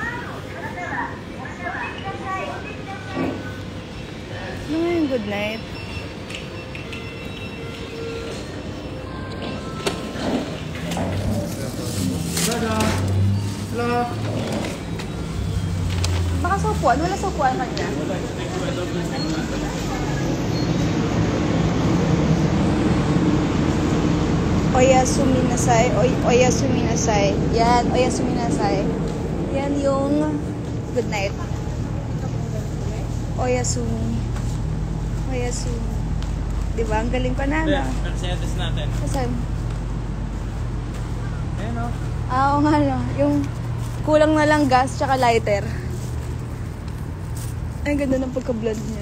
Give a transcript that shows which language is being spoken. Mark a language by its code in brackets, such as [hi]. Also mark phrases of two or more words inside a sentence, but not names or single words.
[tl] Ano nga yung [en] good night? [tl] Baka sa upuan. Wala sa upuan kanya. [ja] おやすみなさい. おやすみなさい. [tl] Yan. [ja] おやすみなさい. [tl] Yan yung [en] good night. [ja] Oyasumi. Oyasumi. [tl] Di ba? Ang galing pa na, no? Mercedes natin. Saan? Ayan o. Oo nga, no? Yung kulang na lang gas tsaka lighter. Ay, ganda ng pagka-blonde niya.